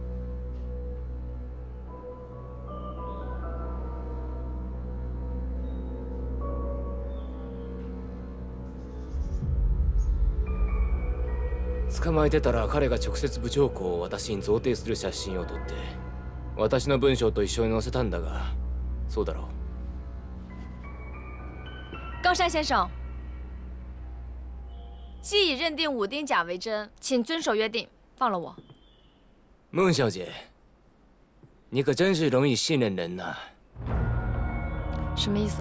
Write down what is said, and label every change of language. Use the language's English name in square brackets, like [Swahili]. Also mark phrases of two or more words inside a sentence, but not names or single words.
[Japanese] 捕まえてたら彼が直接部長校を私に贈呈する写真を撮って私の文章と一緒に載せたんだが、そうだろう。 [Chinese] 冈山先生，既已认定武丁甲为真，请遵守约定，放了我。孟小姐，你可真是容易信任人呐。什么意思？